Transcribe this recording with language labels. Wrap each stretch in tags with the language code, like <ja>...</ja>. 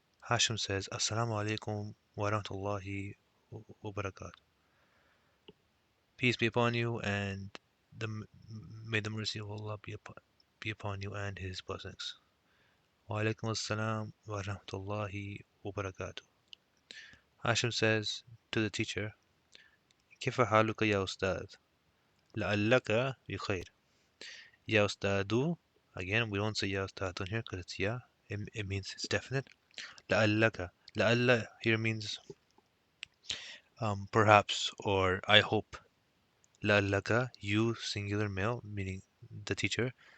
<en>Hashim says,</en> <ar>Assalamu alaikum wa rahmatullahi wa barakatuh.</ar> <en>Peace be upon you, and may the mercy of Allah be upon you and His blessings.</en> <ar>Wa alaikum assalam wa rahmatullahi wa barakatuh.</ar> <en>Hashim says to the teacher,</en> <ar>كيف حالك يا أستاذ؟ لعلك بخير. يا أستاذ,</ar> <en>again, we don't say يا أستاذ here because it's يا. It means it's definite. لعلك. لعل here means perhaps or I hope. لعلك, you, singular male, meaning the teacher.</en>